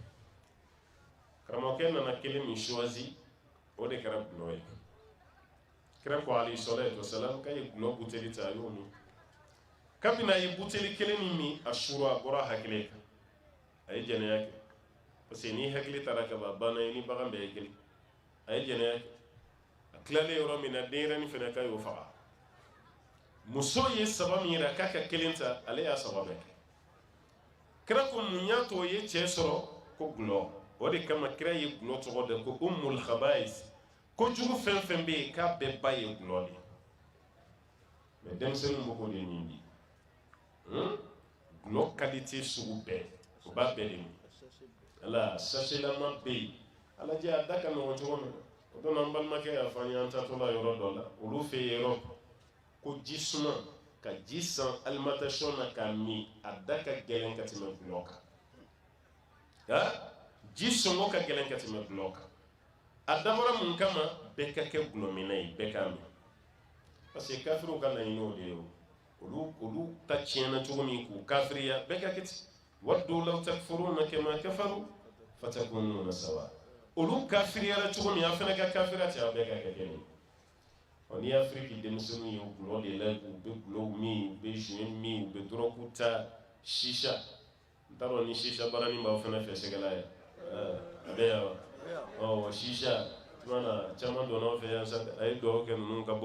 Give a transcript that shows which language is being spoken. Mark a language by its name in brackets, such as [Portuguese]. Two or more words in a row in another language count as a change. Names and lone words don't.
[Bambara] karamɔgɔkɛ nana kelen min choisi o de kɛra gulɔ ye kira ko [Arabic] عليه الصلاة والسلام [Bambara] k'a ye gulɔ buteli ta a y'o min kabini a ye buteli kelen min min a sura a bɔra hakili kan a ye jɛnɛya kɛ [French] parce que [Bambara] ni hakili taara ka ban banna ye ni bagan bɛɛ ye kelen a ye jɛnɛya kɛ a tilalen yɔrɔ min na denyɛrɛnin fɛnɛ k'a y'o faga muso ye saba min yira k'a ka kelen ta ale y'a saba bɛɛ kɛ kira ko mun y'a to o ye cɛ sɔrɔ ko gulɔ o de kama kira ye gulɔ tɔgɔ da ko [Arabic] أم الخبائث [Bambara] kojugu fɛn fɛn bɛ yen k'a bɛɛ ba ye gulɔ de mais denmisɛnninw b'o de nin bi gulɔ qualité sugu bɛɛ o b'a bɛɛ de min ala sachelama bɛ yen ala jɛ a da ka nɔgɔn cogo min o don an balimakɛ y'a fɔ an ye an taatɔla yɔrɔ dɔ la olu fɛ yen yɔrɔ ko ji suma ka ji san alimentation na k'a min a da ka gɛlɛn ka tɛmɛ gulɔ kan ji sɔngɔ ka gɛlɛn ka tɛmɛ gulɔ kan a dabɔra mun kama bɛɛ ka kɛ gulɔmina ye bɛɛ k'a min [French] parce que [Bambara] kafiriw ka laɲini o de ye olu ta tiɲɛna cogo min k'u kafiriya bɛɛ ka kɛ ten [Arabic] ودوا لو تكفرون كما كفروا فتكونون سواء [Bambara] olu kafiriyara cogo min a fana ka kafiriya ten a bɛɛ ka kɛ kelen n'i y'a Afiriki denmisɛnninw ye o gulɔ de la u bɛ gulɔw min u bɛ joint min u bɛ dɔrɔgu ta shisha n t'a dɔn ni shisha baaranin b'aw fana fɛ sɛgɛla ye a bɛ yan wa shisha tumana caman donna aw fɛ yan sa a ye dugawu kɛ ninnu ka